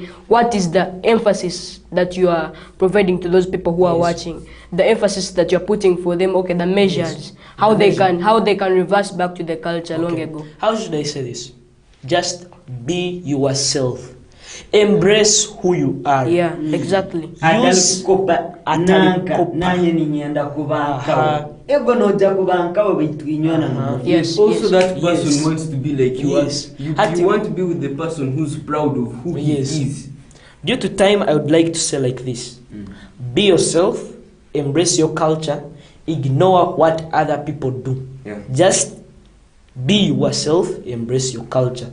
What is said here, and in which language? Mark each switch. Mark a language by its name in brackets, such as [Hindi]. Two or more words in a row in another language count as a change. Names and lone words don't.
[English] What is the emphasis that you are providing to those people who are watching? The emphasis that you are putting for them, okay, the measures, how they can reverse back to the culture long ago. How should I say this? Just be yourself. Embrace who you are. Yeah, exactly. [Tooro] Adalikopa nanka nanye ninyenda kubankawo ego noja kubankawo bitu inywana [English] Yes, Also, yes. that person Yes. wants to be like you. Yes. You want to be with the person who's proud of who Yes. he is. Due to time, I would like to say like this. Be yourself, embrace your culture, ignore what other people do. Yeah. Just be yourself, embrace your culture.